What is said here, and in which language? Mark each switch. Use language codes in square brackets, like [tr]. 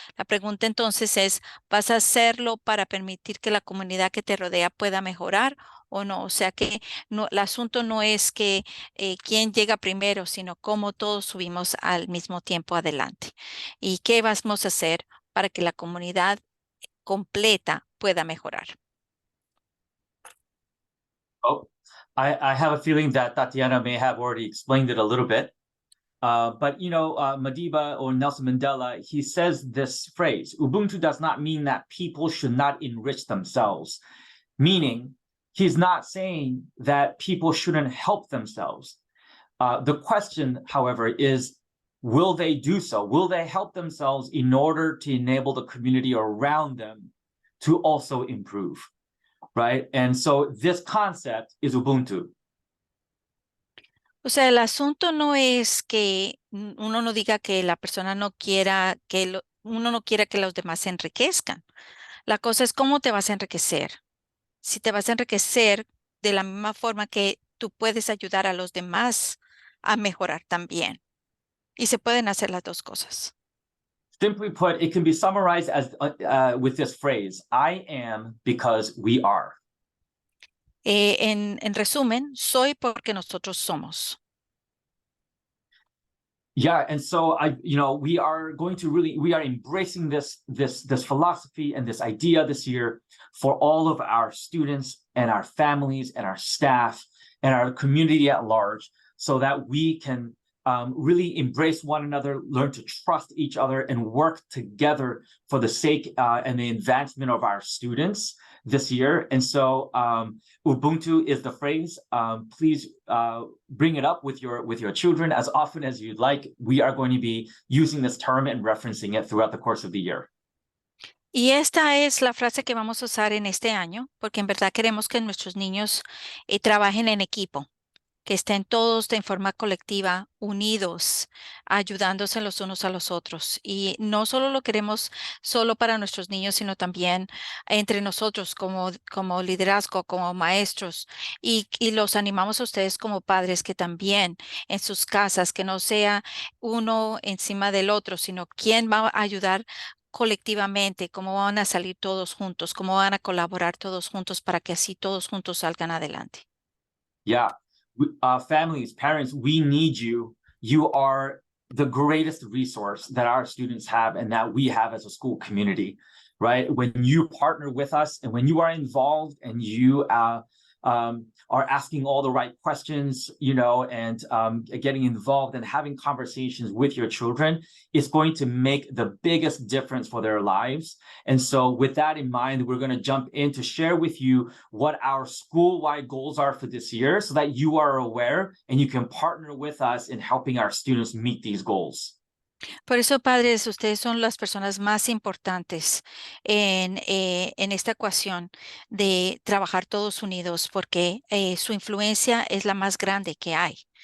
[es] La pregunta entonces es, ¿vas a hacerlo para permitir que la comunidad que te rodea pueda mejorar o no? O sea que no, el asunto no es que quién llega primero, sino cómo todos subimos al mismo tiempo adelante. ¿Y qué vamos a hacer para que la comunidad completa pueda mejorar? [en] Oh, I have a feeling that Tatiana may have already explained it a little bit. But, Madiba or Nelson Mandela, he says this phrase, Ubuntu does not mean that people should not enrich themselves, meaning he's not saying that people shouldn't help themselves. The question, however, is, will they do so? Will they help themselves in order to enable the community around them to also improve, right? And so this concept is Ubuntu. [es] O sea, el asunto no es que uno no diga que la persona no quiera uno no quiera que los demás se enriquezcan. La cosa es cómo te vas a enriquecer. Si te vas a enriquecer de la misma forma que tú puedes ayudar a los demás a mejorar también. Y se pueden hacer las dos cosas. [en] Simply put, it can be summarized as with this phrase, I am because we are. [es] En resumen, soy porque nosotros somos. [en] Yeah, and so we are going to we are embracing this philosophy and this idea this year for all of our students and our families and our staff and our community at large, so that we can really embrace one another, learn to trust each other, and work together for the sake and the advancement of our students this year. And so Ubuntu is the phrase. Please bring it up with your children as often as you'd like. We are going to be using this term and referencing it throughout the course of the year. [es] Y esta es la frase que vamos a usar en este año, porque en verdad queremos que nuestros niños trabajen en equipo, que estén todos de forma colectiva, unidos, ayudándose los unos a los otros. Y no solo lo queremos solo para nuestros niños, sino también entre nosotros como liderazgo, como maestros. Y los animamos a ustedes como padres, que también en sus casas, que no sea uno encima del otro, sino quién va a ayudar colectivamente, cómo van a salir todos juntos, cómo van a colaborar todos juntos para que así todos juntos salgan adelante. [en] Yeah. Families, parents, we need you. You are the greatest resource that our students have and that we have as a school community, right? When you partner with us and when you are involved and you are asking all the right questions, and getting involved and having conversations with your children, is going to make the biggest difference for their lives. And so with that in mind, we're going to jump in to share with you what our school-wide goals are for this year, so that you are aware and you can partner with us in helping our students meet these goals. [es] Por eso, padres, ustedes son las personas más importantes en esta ecuación de trabajar todos unidos, porque su influencia es la más grande que hay.